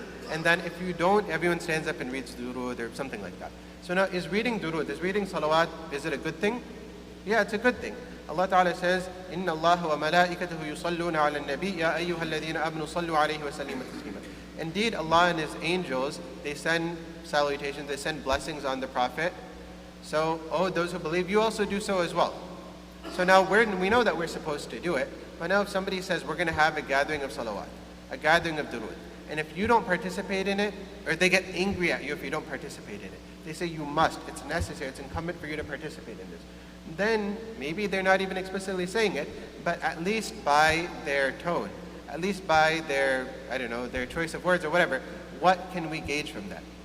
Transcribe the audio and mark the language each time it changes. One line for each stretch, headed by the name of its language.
English: And then if you don't, everyone stands up and reads durud or something like that. So now is reading durud, is reading salawat, is it a good thing? Yeah, it's a good thing. Allah Ta'ala says,
Arabic: إِنَّ اللَّهَ وَمَلَائِكَتَهُ يُصَلُّونَ عَلَى النَّبِيِّ يَا أَيُّهَا الَّذِينَ آمَنُوا صَلُّوا عَلَيْهِ وَسَلِّمُوا تَسْلِيمًا.
English: Indeed, Allah and His angels, they send salutations, they send blessings on the Prophet. So, those who believe, you also do so as well. So now we know that we're supposed to do it, but now if somebody says we're going to have a gathering of salawat, a gathering of durud, and if you don't participate in it, or they get angry at you if you don't participate in it, they say you must, it's necessary, it's incumbent for you to participate in this, then maybe they're not even explicitly saying it, but at least by their tone, at least by their, their choice of words or whatever, what can we gauge from that?